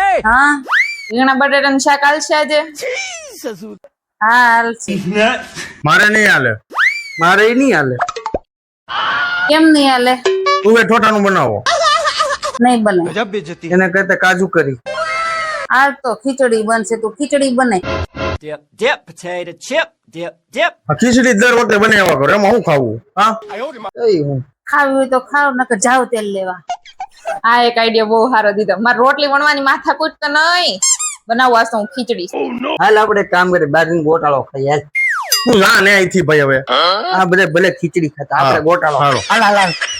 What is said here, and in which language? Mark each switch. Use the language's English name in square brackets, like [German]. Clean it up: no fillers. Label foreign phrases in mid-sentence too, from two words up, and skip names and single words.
[Gujarati] હા રીંગણા બટાટાનું શાક હાલશે આજે? હા હાલશે. મારે નહીં હાલે, મારે ઈ નહીં હાલે. કેમ નહીં હાલે? તું એ ઠોઠાનું બનાવો, નહીં બને. એને કહેતા કાજુ કરી. આ તો ખીચડી બનશે, તું ખીચડી બને. [English] dip dip potato chip dip dip [Gujarati] આ ખીચડી દર વખતે બનાવ્યા કરો, એમાં હું ખાવું? હા એ હું ખાવી હોય તો ખાવ, નકર જાવ તેલ લેવા. આ એક આઈડિયા બહુ સારો દીધો. મારે રોટલી વણવાની માથાકૂટ તો નહીં, બનાવવા તો હું ખીચડી. હાલ આપણે એક કામ કરીએ, બાજરીનો ગોટાળો ખાઈ. હાલ હું જા ને અહીંથી ભાઈ. હવે આ બધે ભલે ખીચડી ખાતા, આપણે ગોટાળો. હાલ હાલ હાલ.